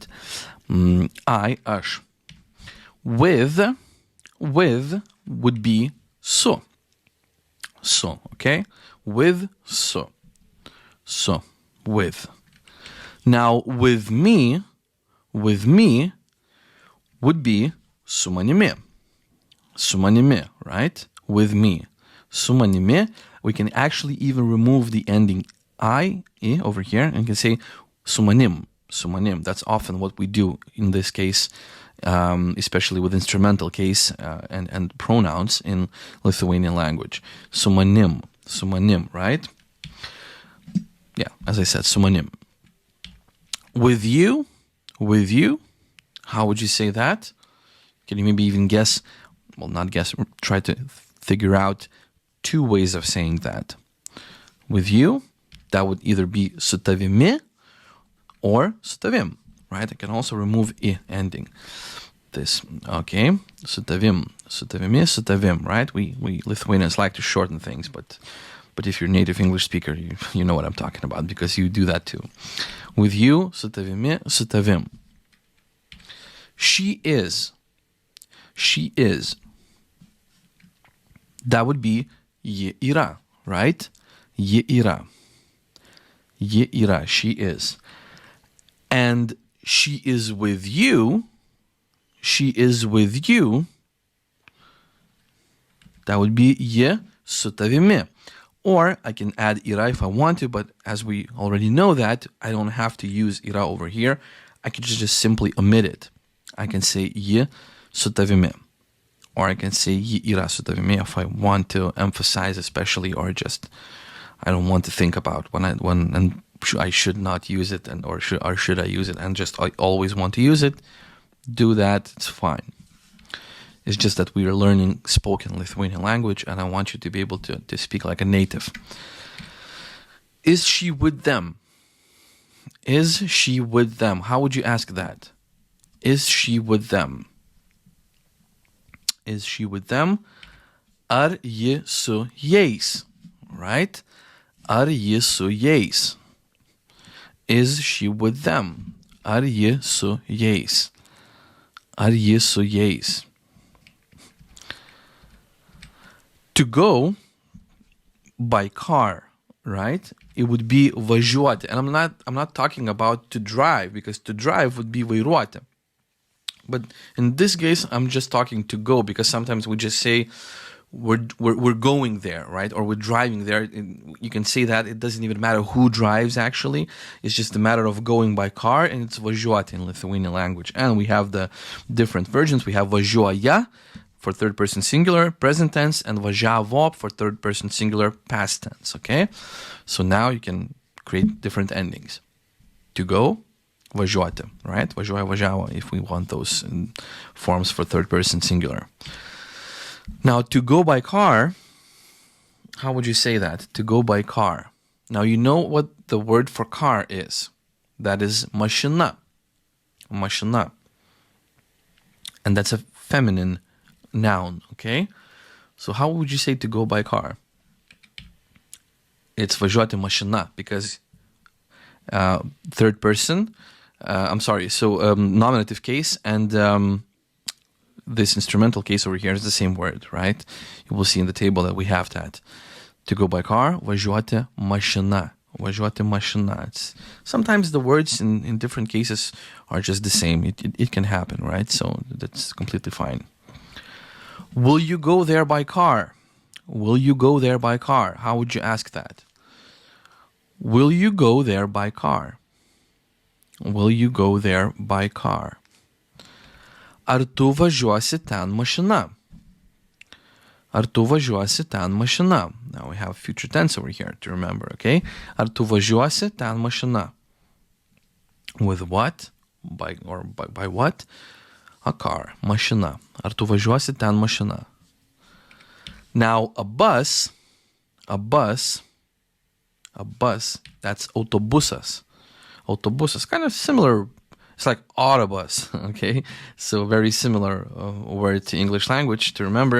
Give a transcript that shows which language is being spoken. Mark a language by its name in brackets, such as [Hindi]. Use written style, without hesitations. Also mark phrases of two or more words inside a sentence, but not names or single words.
[English] I, aš. With would be su. So, okay? With su. So, with. Now, with me would be [Lithuanian] su manimi. Su manimi, [English] right? With me. [Lithuanian] su manimi. [English] We can actually even remove the ending I over here and can say [Lithuanian] su manim, su manim. [English] That's often what we do in this case, especially with instrumental case and pronouns in Lithuanian language. [Lithuanian] Su manim, [English] right? Yeah, as I said, [Lithuanian] su manim. [English] With you, how would you say that? Can you maybe even guess? Well, not guess, try to figure out two ways of saying that. With you, that would either be [Lithuanian] su tavimi [English] or [Lithuanian] su tavim, [English] right? I can also remove I ending. This, okay? [Lithuanian] Su tavim, su tavimi, su tavim, [English] right? We Lithuanians like to shorten things, but if you're a native English speaker, you know what I'm talking about because you do that too. With you, [Lithuanian] su tavimi, su tavim. [English] She is. That would be [Lithuanian] ji yra, [English] right? [Lithuanian] Ji yra, [English] she is. And she is with you. That would be [Lithuanian] ji su tavimi. [English] Or I can add yra if I want to, but as we already know that, I don't have to use ira over here. I can just simply omit it. I can say [Lithuanian] ji su tavimi. [English] Or I can say [Lithuanian] ji yra su tavimi [English] if I want to emphasize especially, or just I don't want to think about when I should not use it, or should I use it, and just I always want to use it. Do that, it's fine. It's just that we are learning spoken Lithuanian language, and I want you to be able to speak like a native. Is she with them? Is she with them? How would you ask that? Is she with them? Is she with them? [Lithuanian] Ar ji su jais? Right? Ar ji su jais? [English] Is she with them? [Lithuanian] Ar ji su jais? Ar ji su jais? [English] To go by car, right? It would be važiuoti. And I'm not talking about to drive, because to drive would be vairuoti. But in this case, I'm just talking to go, because sometimes we just say we're going there, right? Or we're driving there. You can say that. It doesn't even matter who drives, actually. It's just a matter of going by car, and it's važiuoti in Lithuanian language. And we have the different versions. We have važiuoja for third person singular, present tense, and važiavo for third person singular, past tense, okay? So now you can create different endings. To go, važiuoti, right? Važiuoja, važiavo, if we want those forms for third person singular. Now, to go by car, how would you say that? To go by car. Now, you know what the word for car is. That is mašina. Mašina. And that's a feminine noun, okay? So how would you say to go by car? It's [Lithuanian] važiuoti mašina, [English] because third person, nominative case, and this instrumental case over here is the same word, right? You will see in the table that we have that. To go by car, [Lithuanian] važiuoti mašina. Važiuoti mašina. [English] Sometimes the words in different cases are just the same. It can happen, right? So that's completely fine. Will you go there by car? Will you go there by car? How would you ask that? Will you go there by car? Will you go there by car? [Lithuanian] Ar tu važiuosi ten mašina? Ar tu važiuosi ten mašina? [English] Now we have future tense over here to remember, okay? [Lithuanian] Ar tu važiuosi ten mašina? [English] With what? By what? A car, mašina. [Lithuanian] Ar tu važiuosi ten mašina? [English] Now a bus, that's autobusas. Autobusas, kind of similar. It's like autobus, okay? So very similar word to English language to remember.